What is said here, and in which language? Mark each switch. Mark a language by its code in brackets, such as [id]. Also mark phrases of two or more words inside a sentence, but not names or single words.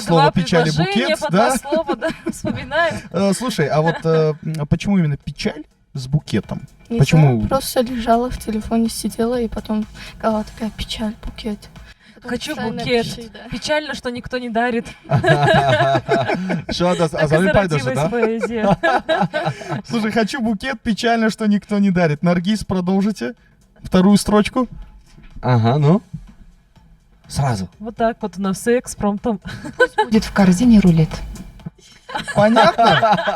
[ru] слова печаль и предложения, букет, по да? два слова, да, вспоминаем. Слушай, а вот почему именно печаль с букетом? Не Почему? знаю, просто лежала в телефоне, сидела, и потом голова такая, печаль, букет. Потом Хочу постоянно букет. пиши, да. Печально, что никто не дарит. [tg] шояд аз [ru] Так и [tg] ҳамин пайдо шуд [ru] зародилась поэзия. Слушай, хочу букет, печально, что никто не дарит. Наргиз, продолжите. Вторую строчку. ага ну сразу Вот так вот у нас все экспромтом. Будет в корзине рулет. Понятно?